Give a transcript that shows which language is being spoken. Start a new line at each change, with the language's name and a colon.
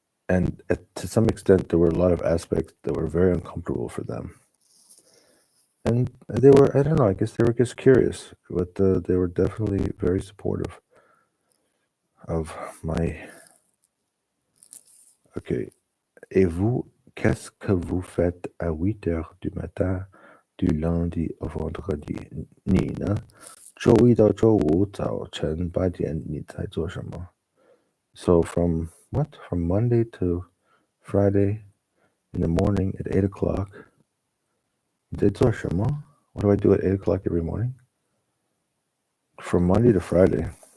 English: and to some extent, there were a lot of aspects that were very uncomfortable for them. And they were, I don't know, I guess they were just curious, but they were definitely very supportive of my. Okay.
French: Et vous, qu'est-ce que vous faites à 8 heures du matin du lundi au vendredi?
Chinese: 你呢？周一到周五早晨8点你在做什么？
English: So from what? From Monday to Friday in the morning at 8 o'clock.
Chinese: 你在做什么?
English: What do I do at 8 o'clock every morning? From Monday to Friday.